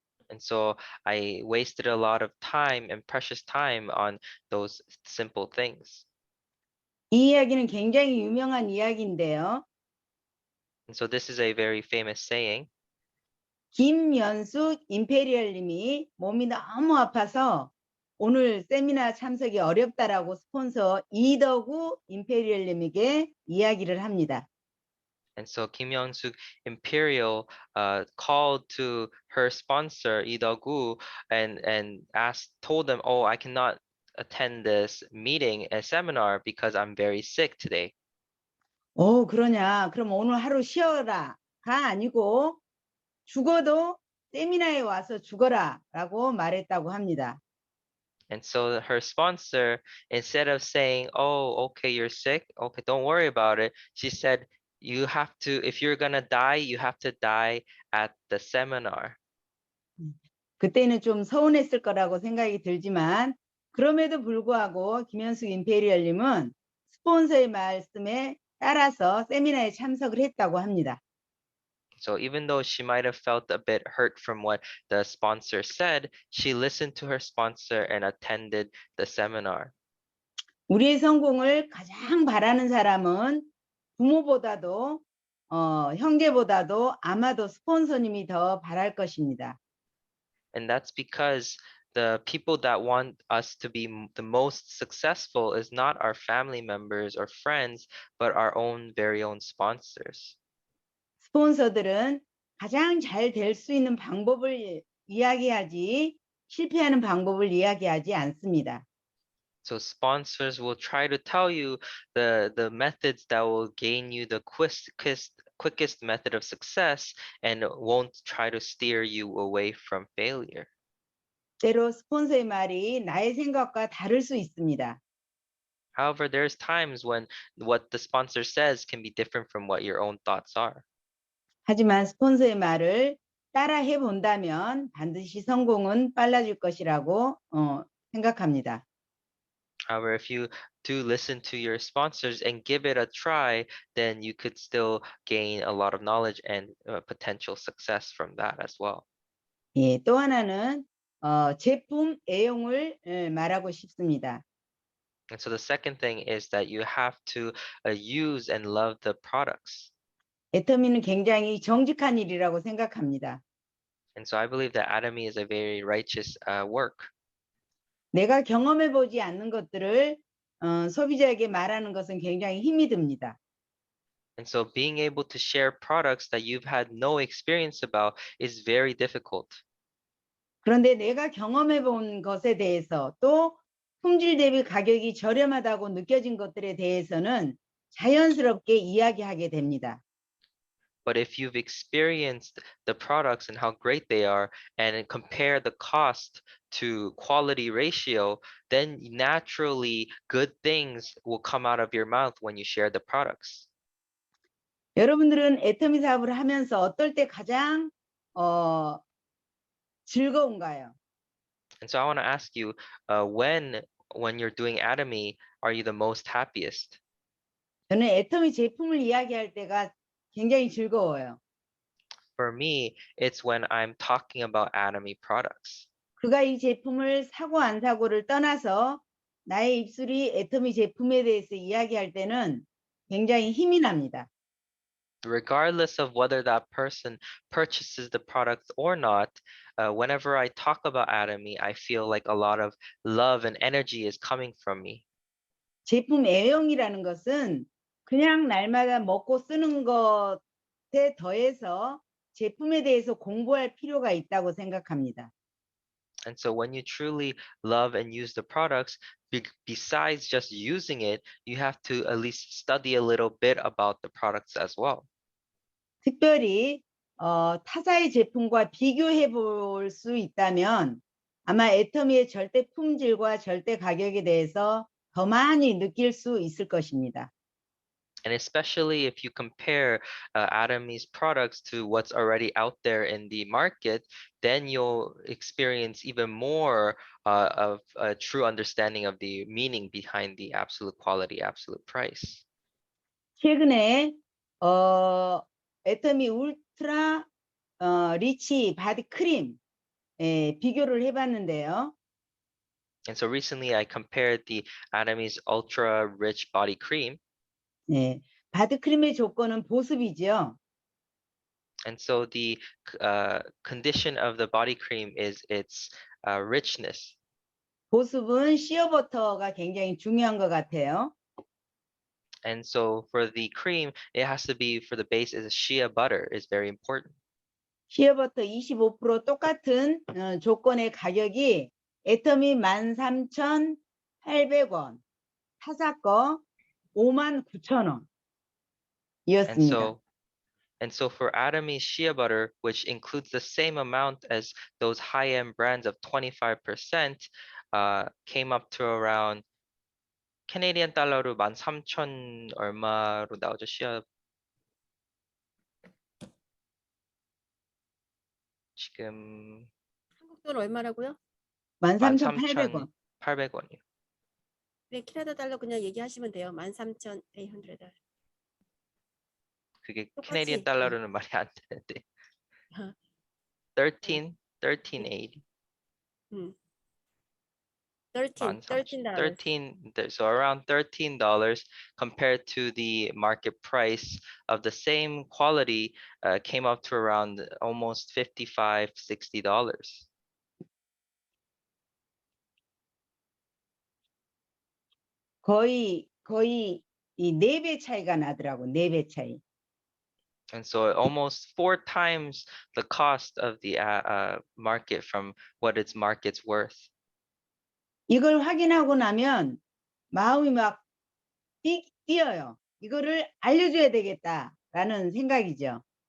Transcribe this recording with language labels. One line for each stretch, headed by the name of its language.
English: And so I wasted a lot of time and precious time on those simple things.
Korean: 이 이야기는 굉장히 유명한 이야기인데요.
English: And so this is a very famous saying.
Korean: 김연숙 임페리얼님이 몸이 너무 아파서 오늘 세미나 참석이 어렵다라고 스폰서 이덕우 임페리얼님에게 이야기를 합니다.
English: And so Kim Young-suk Imperial called to her sponsor Lee Daegu and told them, oh, I cannot attend this meeting, a seminar, because I'm very sick today.
Korean: 그러냐? 그럼 오늘 하루 쉬어라가 아니고 죽어도 세미나에 와서 죽어라라고 말했다고 합니다.
English: And so her sponsor, instead of saying, oh, okay, you're sick, okay, don't worry about it, she said, you have to, if you're gonna die, you have to die at the seminar.
Korean: 그때는 좀 서운했을 거라고 생각이 들지만 그럼에도 불구하고 김현숙 임페리얼님은 스폰서의 말씀에 따라서 세미나에 참석을 했다고 합니다.
English: So even though she might have felt a bit hurt from what the sponsor said, she listened to her sponsor and attended the seminar.
Korean: 우리의 성공을 가장 바라는 사람은 부모보다도 형제보다도 아마도 스폰서님이 더 바랄 것입니다.
English: And that's because the people that want us to be the most successful is not our family members or friends, but our own very own sponsors.
Korean: 스폰서들은 가장 잘 될 수 있는 방법을 이야기하지 실패하는 방법을 이야기하지 않습니다.
English: So sponsors will try to tell you the methods that will gain you the quickest method of success and won't try to steer you away from failure.
Korean: 때로 스폰서의 말이 나의 생각과 다를 수 있습니다.
English: However, there's times when what the sponsor says can be different from what your own thoughts are.
Korean: 하지만 스폰서의 말을 따라해 본다면 반드시 성공은 빨라질 것이라고 생각합니다.
English: However, if you do listen to your sponsors and give it a try, then you could still gain a lot of knowledge and potential success from that as well.
Korean: 예, 또 하나는 제품 애용을 말하고 싶습니다.
English: And so the second thing is that you have to use and love the products.
Korean: 애터미는 굉장히 정직한 일이라고 생각합니다.
English: And so I believe that Atomy is a very righteous work.
Korean: 내가 경험해 보지 않는 것들을 소비자에게 말하는 것은 굉장히 힘이 듭니다.
English: And so being able to share products that you've had no experience about is very difficult.
Korean: 그런데 내가 경험해 본 것에 대해서 또 품질 대비 가격이 저렴하다고 느껴진 것들에 대해서는 자연스럽게 이야기하게 됩니다.
English: But if you've experienced the products and how great they are and compare the cost to quality ratio, then naturally good things will come out of your mouth when you share the products.
Korean: 여러분들은 애터미 사업을 하면서 어떨 때 가장 즐거운가요?
English: And so I want to ask you, when you're doing Atomy, are you the most happiest?
Korean: 저는 애터미 제품을 이야기할 때가 굉장히 즐거워요.
English: For me, it's when I'm talking about Atomy products.
Korean: 그가 이 제품을 사고 안 사고를 떠나서 나의 입술이 애터미 제품에 대해서 이야기할 때는 굉장히 힘이 납니다.
English: Regardless of whether that person purchases the product or not, whenever I talk about Atomy, I feel like a lot of love and energy is coming from me.
Korean: 제품 애용이라는 것은 그냥 날마다 먹고 쓰는 것에 더해서 제품에 대해서 공부할 필요가 있다고 생각합니다.
English: And so when you truly love and use the products, besides just using it, you have to at least study a little bit about the products as well.
Korean: 특별히 타사의 제품과 비교해 볼 수 있다면 아마 애터미의 절대 품질과 절대 가격에 대해서 더 많이 느낄 수 있을 것입니다.
English: And especially if you compare Atomy's products to what's already out there in the market, then you'll experience even more of a true understanding of the meaning behind the absolute quality, absolute price.
Korean: 최근에 애터미 울트라 리치 바디 크림 비교를 해봤는데요.
English: And so recently I compared the Atomy's Ultra Rich Body Cream.
Korean: 네, 바디 크림의 조건은 보습이죠.
English: And so the condition of the body cream is its richness.
Korean: 보습은 시어버터가 굉장히 중요한 것 같아요.
English: And so for the cream, it has to be, for the base is shea butter is very important.
Korean: 시어버터 25% 똑같은 조건의 가격이 애터미 13,800원, 타사 거 59,000원 이었습니다.
English: And so for Atomy shea butter, which includes the same amount as those high-end brands of 25%, came up to around
Korean: 캐네디안 달러로 13,000 얼마로 나오죠? 지금 한국 돈 얼마라고요? 13,800원. 13,800원이요. 네, 캐나다 달러 그냥 얘기하시면 돼요. 13,800. 그게 똑같이. 캐네디안 달러로는 말이 안 되는데. 1380.
English: $13. 13, so around $13 compared to the market price of the same quality came up to around almost $55, $60.
Korean: 거의 이 4배 차이가 나더라고. 4배 차이.
English: And so almost 4 times the cost of the market from what its market's worth.
Korean: 이걸 확인하고 나면 마음이 막 뛰어요. 이거를 알려줘야 되겠다라는 생각이죠.